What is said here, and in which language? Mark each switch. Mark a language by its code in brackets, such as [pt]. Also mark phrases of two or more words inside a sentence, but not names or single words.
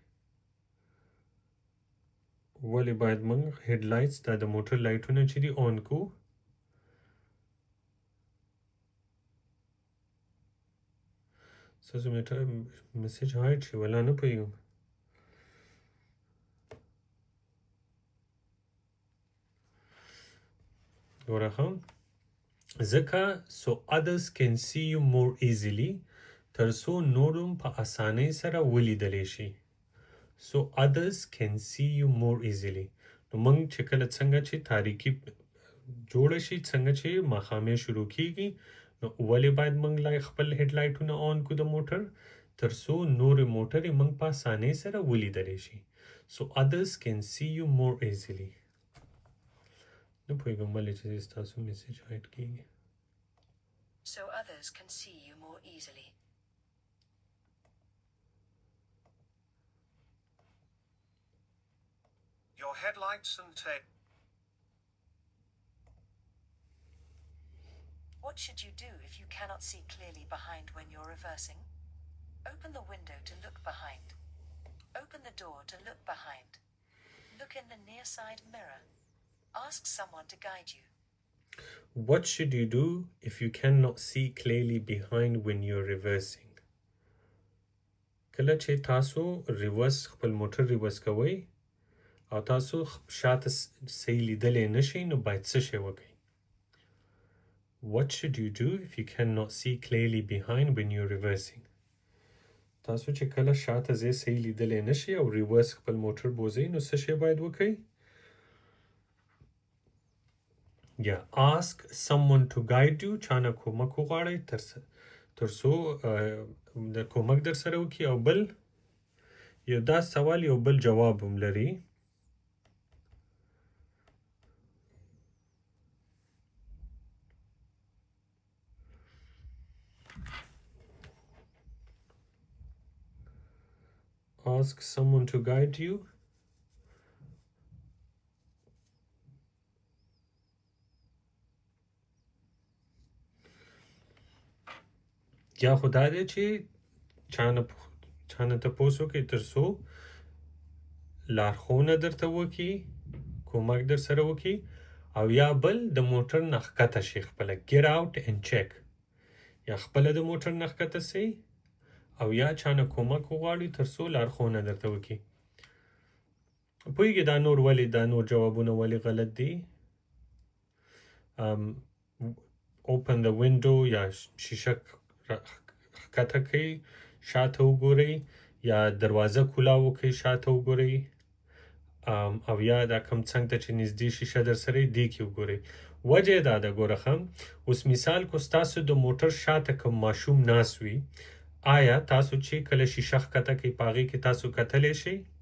[ps] ولې باید موږ هیډلایټس دا د موټر لایټونه چې دي اون کو ستاسو میسج هایډ شي ولا نه پوهېږم ګوره ښه ځکه so [en] others can see you more easily [ps] تر څو نور هم په اسانۍ سره ولیدلی شي [en] so others can see you more easily [ps] نو موږ چې کله څنګه چې تاریکی جوړه شي څنګه چې ماښامې شروع کیږي نو ولې باید موږ خپل هیډلایټونه اون کو د موټر تر څو نور موټرې موږ په اسانۍ سره ولیدلی شي so others can see you more easily نه پوهېږم ولې چې ستاسو میسج هایډ کیږي [en] So others can see you more easily. Your headlights and tail. What should you do if you cannot see clearly behind when you're reversing? Open the window to look behind. Open the door to look behind. Look in the near side mirror. Ask someone to guide you. What should you do if you cannot see clearly behind when you're reversing? [ps] کله چې تاسو ریورس خپل موټر ریورس کوئ او تاسو شاته صحیح لیدلی نشئ نو باید څه شی وکئ [en] What should you do if you cannot see clearly behind when you're reversing? [ps] تاسو چې کله شاته ځای صحیح لیدلی نشئ او ریورس خپل موټر بوځئ نو څه شی باید وکئ یا [en] ask someone to guide you [ps] چانه کومک وغواړئ تر څو د کومک در سره وکړي او بل یو دا سوال یو بل جواب هم لري [en] ask someone to guide you [ps] یا خو دا دی چې چانه تپوس وکړي تر څو لارښوونه درته وکړي کومک در سره وکړي او یا بل د موټر نه ښکته شي خپله [en] get out and check [ps] یا خپله د موټر نه ښکته سئ او یا چانه کومک وغواړي تر څو لارښوونه درته وکړي پوهېږي دا نور جوابونه ولې غلط دي [en] open the window [ps] یا شیشه ښکته کړئ شاته وګورئ یا دروازه کولا وکړئ شاته وګورئ او یا دا کم څنګ ته چې نږدې شیشه در سره یې دې کې وګورئ وجه یې دا ده ګوره ښه اوس مثال کو ستاسو د موټر شاته کوم ماشوم ناست وي آیا تاسو چې کله شیشه ښکته کړئ په هغې کې تاسو کتلی شئ